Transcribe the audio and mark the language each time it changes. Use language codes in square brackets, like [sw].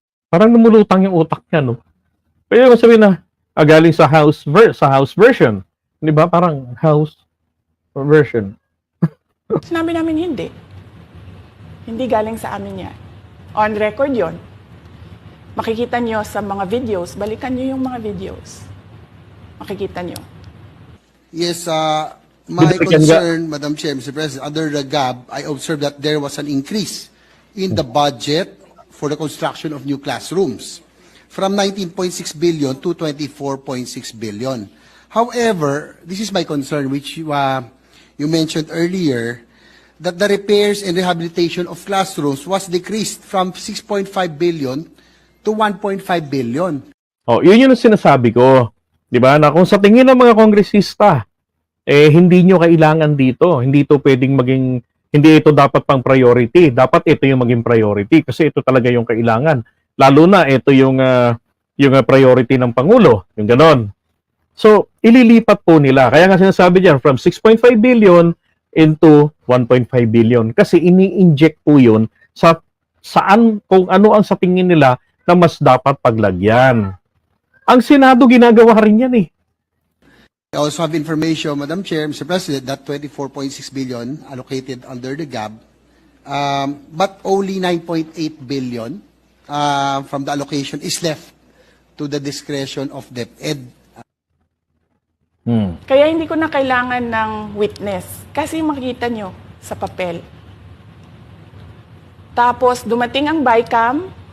[tl] Parang namulutang yung utak niya, no? Pwede mo sabihin na galing sa House version. Di ba? Parang House version. Sinabi namin hindi. Hindi galing sa amin yan. [en] On record [tl] yon. Makikita nyo sa mga videos, balikan nyo yung mga videos. Makikita nyo. [en] Yes, my concern, Madam Chair, Mr. President, under the GAB, I observed that there was an increase in the budget for the construction of new classrooms from 19.6 billion to 24.6 billion. However, this is my concern, which you mentioned earlier, that the repairs and rehabilitation of classrooms was decreased from 6.5 billion to 1.5 billion. [tl] Oh, yun yung sinasabi ko. 'Di ba? Na kung sa tingin ng mga kongresista, hindi nyo kailangan dito. Hindi hindi ito dapat pang priority. Dapat ito yung maging priority kasi ito talaga yung kailangan. Lalo na ito yung priority ng Pangulo, yung ganon. So, ililipat po nila. Kaya nga sinasabi diyan [en] from 6.5 billion into 1.5 billion [tl] kasi ini-inject po yun saan kung ano ang sa tingin nila na mas dapat paglagyan. Ang Senado ginagawa rin yan eh. [en] I also have information, Madam Chair, Mr. President, that 24.6 billion allocated under the GAB, but only 9.8 billion from the allocation is left to the discretion of DepEd. [tl] Kaya hindi ko na kailangan ng witness kasi makikita nyo sa papel. Tapos dumating ang BICAM.